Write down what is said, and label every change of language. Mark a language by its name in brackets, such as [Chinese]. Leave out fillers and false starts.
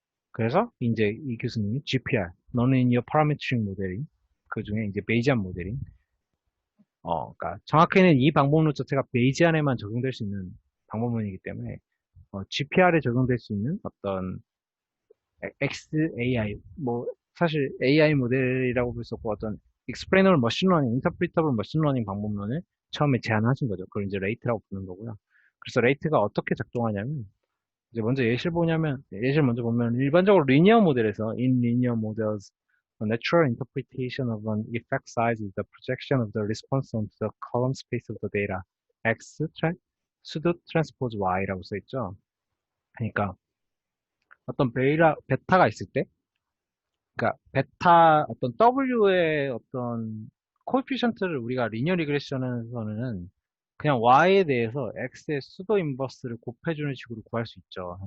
[Korean] 그래서 이제 이 교수님이 GPR, 넌 리니어 파라메트릭 모델링 그 중에 이제 베이지안 모델링 그러니까 정확히는 이 방법론 자체가 베이지안에만 적용될 수 있는 방법론이기 때문에 GPR에 적용될 수 있는 어떤 XAI, 뭐, 사실 AI 모델이라고 볼 수 없고 어떤 explainable machine learning, interpretable machine learning 방법론을 처음에 제안하신 거죠. 그걸 이제 레이트라고 부르는 거고요. 그래서 레이트가 어떻게 작동하냐면, 이제 먼저 예시를 먼저 보면, 일반적으로 리니어 모델에서, [English] in linear models, the natural interpretation of an effect size is the projection of the response onto the column space of the data. [Korean] pseudo transpose y라고 써있죠. 그러니까, 어떤 베타가 있을 때, 그러니까 베타 어떤 W의 어떤 코에피션트를 우리가 리니어 리그레션에서는 그냥 Y에 대해서 X의 수도 인버스를 곱해주는 식으로 구할 수 있죠.